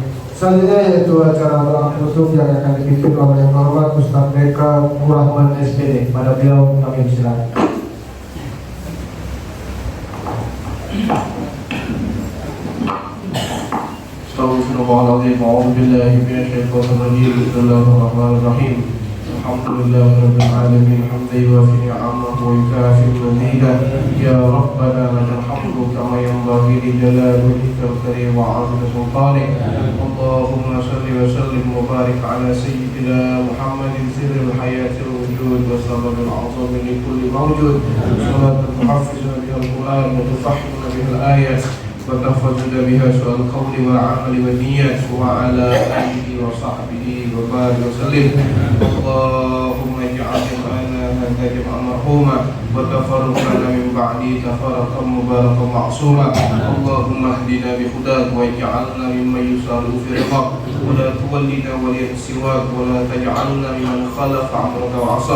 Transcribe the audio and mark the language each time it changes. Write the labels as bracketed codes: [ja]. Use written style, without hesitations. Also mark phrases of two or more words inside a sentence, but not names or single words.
[id] Selanjutnya yaitu acara doa penutup yang akan dipimpin oleh Yang Terhormat Ustaz Eka Rahman SPD. Pada beliau kami silakan. [ar] أستغفر الله العظيم. أعوذ بالله من الشيطان الرجيم. بسم الله الرحمن الرحيم. الحمد لله رب العالمين. حمدا يوافي نعمه ويكافئ مزيده. يا ربنا لك الحمد كما ينبغي لجلال وجهك الكريم وعظيم سلطانك. اللهم صل وسلم وبارك على سيدنا محمد سر الحياة الوجود وسبب الأعظم لكل موجود. صلاة تحفظنا بها القرآن وتفهمنا بها الآيات. وتفضل بها سوء القول والعمل والنيات وعلى آله وصحبه وبارك وسلم. اللهم اجعل لنا هذا جمعا مرحوما وتفرقنا من بعده تفرقا مباركا معصوما. اللهم اهدنا بهداك واجعلنا ممن يسارع في رضاك ولا تولنا وليا سواك ولا تجعلنا ممن خلف امرك وعصاك.